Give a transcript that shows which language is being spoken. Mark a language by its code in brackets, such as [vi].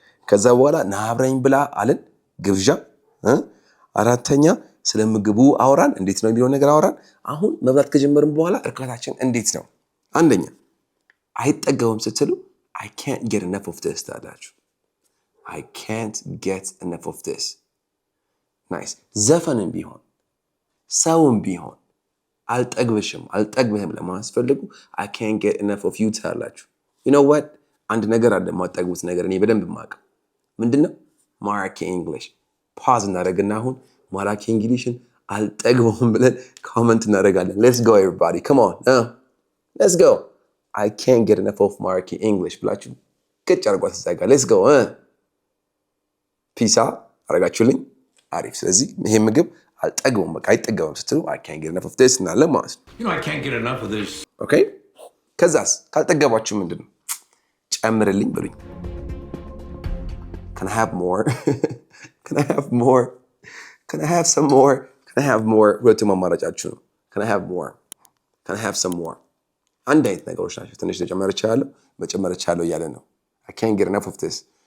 [am] ከዛ በኋላ ና አብረኝ ብላ አለን ግብዣ አራተኛ ስለ ምግቡ አወራን እንዴት ነው የሚለው ነገር አወራን። አሁን መብላት ከጀመርን በኋላ እርካታችን እንዴት ነው? አንደኛ አይጠገብም ስትሉ [en] I can't get enough of this ታላችሁ። I can't get enough of this. [am] ናይስ ዘፈንም ቢሆን ሰውም ቢሆን አልጠግብህም ለማስፈልጉ [en] I can't get enough of you ታላችሁ። You know what? [am] አንድ ነገር አለ የማጠግቡት ነገር እኔ በደንብ የማውቀው ምንድነው? ማራኪ እንግሊሽ ፓዝ እናደርግና አሁን ማራኪ እንግሊሽን አልጠግበውም ብለን ኮመንት እናደርጋለን። [en] Let's go everybody. Come on. Let's go. I can't get enough of [am] ማራኪ እንግሊሽ ብላችሁ ቅጭ አድርጓት እዛ ጋር [en] Let's go. [am] ፒሳ አረጋችሁልኝ አሪፍ። ስለዚህ ይሄ ምግብ አልጠግበውም በቃ አይጠገበም ስትሉ [en] I can't get enough of this [am] እናለ ማለት ነው። [en] You know I can't get enough of this. [am] ኦኬ ከዛስ ካልጠገባችሁ ምንድነው? ጨምርልኝ ብሉኝ። [en] Can I have more? Can I have more? Can I have some more? Can I have more? [am] ሁለቱም አማራጫችሁ ነው። [en] Can I have more? Can I have some more? [am] አንድ አይነት ነገሮች ናቸው። ትንሽ መጨመር እችላለሁ እያለ ነው። [en] I can't get enough of this.